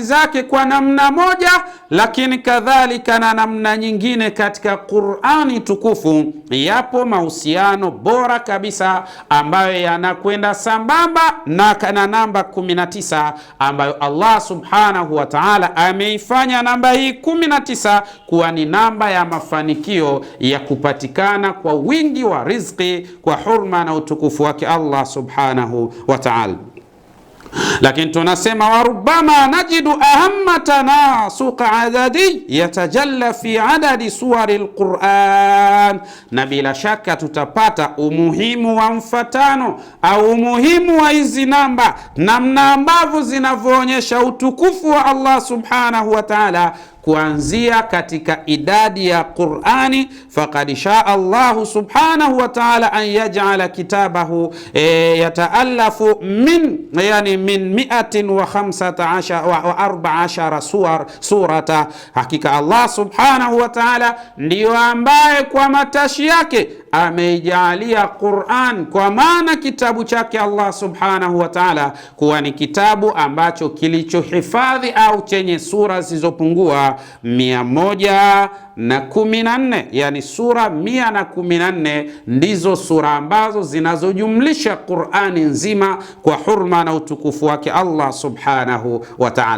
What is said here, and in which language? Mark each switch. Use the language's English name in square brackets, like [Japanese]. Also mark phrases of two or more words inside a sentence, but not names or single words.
[Swahili] zake kwa namna moja, lakini kadhalika na namna nyingine katika Qur'ani tukufu yapo mahusiano bora kabisa ambayo yanakwenda sambamba na namba 19, ambayo Allah [Arabic] سبحانه وتعالى [Swahili] ameifanya namba hii 19 kuwa ni namba ya mafanikio ya kupatikana kwa wingi wa riziki kwa hurma na utukufu wake Allah [Arabic] سبحانه وتعالى. [Swahili] Lakini tunasema [Arabic] وربما نجد أهم تناسق عددي يتجلى في عدد سور القرآن, [Swahili] na bila shaka tutapata umuhimu wa mfatano au umuhimu wa hizi namba, namna ambavyo zinavyoonyesha utukufu wa Allah [Arabic] سبحانه وتعالى [Swahili] kuanzia katika idadi ya Qur'ani. [Arabic] فقد شاء الله سبحانه وتعالى أن يجعل كتابه يتألف من 115 سورة. [Swahili] Hakika Allah [Arabic] سبحانه وتعالى [Swahili] ndiyo ambaye kwa matashi yake ameijalia Qur'an, kwa maana kitabu chake Allah [Arabic] سبحانه وتعالى [Swahili] kuwa ni kitabu ambacho kilichohifadhi au chenye sura zisizopungua 114, yani sura 114 ndizo sura ambazo zinazojumlisha Qur'ani nzima kwa hurma na utukufu wake Allah [Arabic] سبحانه وتعالى.